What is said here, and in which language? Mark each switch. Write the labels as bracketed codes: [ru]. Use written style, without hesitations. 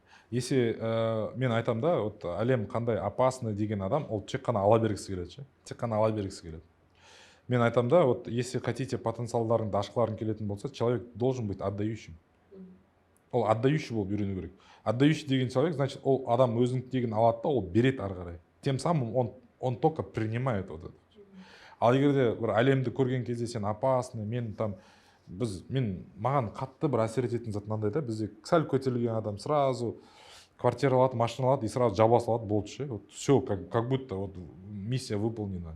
[kk] Если мен айтам да, вот әлем қандай опасный деген адам, ол тек қана ала бергісі келеді ше. Тек қана ала бергісі келеді. Мен айтам да, [ru] вот если хотите [kk] потенциалдарыңды ашқыларың келетін болса, [ru] человек должен быть отдающим. [kk] Ол отдающий болып үйрену керек. Отдающий деген человек, значит, ол адам өзінікін алады да, ол береді ары қарай. [ru] Тем самым он только принимает вот это. [kk] Ал егерде бір әлемді көрген кезде сен опасный, маған қатты бір әсер ететін зат мынандай да, бізде сәл көтерілген адам сразу квартира алады, машина алады и сразу жаба салады, болды ше. [ru] Вот все, как будто вот миссия выполнена.